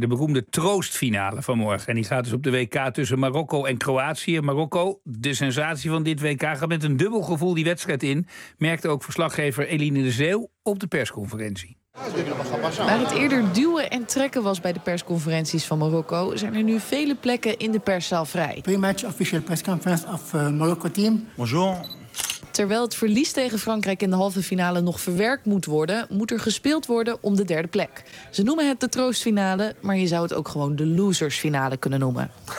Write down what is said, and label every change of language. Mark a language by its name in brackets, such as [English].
[Dutch] De beroemde troostfinale van morgen. En die gaat dus op de WK tussen Marokko en Kroatië. Marokko, de sensatie van dit WK, gaat met een dubbel gevoel die wedstrijd in, merkte ook verslaggever Eline de Zeeuw op de persconferentie. Waar het eerder duwen en trekken was bij de persconferenties van Marokko, zijn er nu vele plekken in de perszaal vrij. [English] Pre-match official press conference of Marokko team. [French] Bonjour. [Dutch] Terwijl het verlies tegen Frankrijk in de halve finale nog verwerkt moet worden, moet er gespeeld worden om de derde plek. Ze noemen het de troostfinale, maar je zou het ook gewoon de losersfinale kunnen noemen.